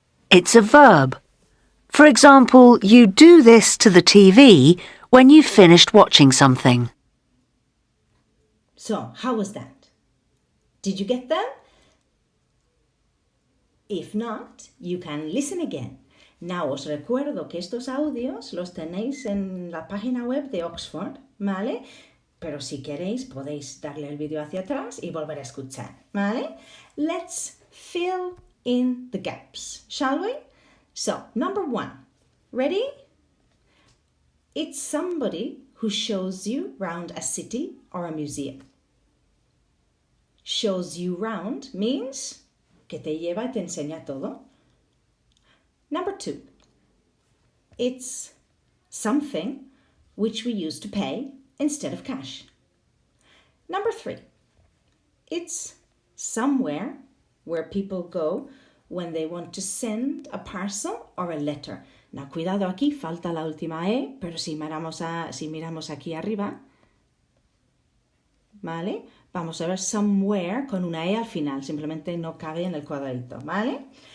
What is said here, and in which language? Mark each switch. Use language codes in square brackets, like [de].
[en] It's a verb. For example, you do this to the TV when you've finished watching something. So, how was that? Did you get that? If not, you can listen again. [es] Now os recuerdo que estos audios los tenéis en la página web de Oxford, ¿vale? Pero si queréis podéis darle el vídeo hacia atrás y volver a escuchar, ¿vale? [en] Let's fill in the gaps, shall we? So, number 1. Ready? It's somebody who shows you round a city or a museum. Shows you round means [es] que te lleva y te enseña todo. [en] Number 2, it's something which we use to pay instead of cash. Number 3, it's somewhere where people go when they want to send a parcel or a letter. [es] Now, cuidado aquí, falta la última E, pero si miramos aquí arriba, ¿vale? Vamos a ver somewhere con una E al final, simplemente no cabe en el cuadradito, ¿vale?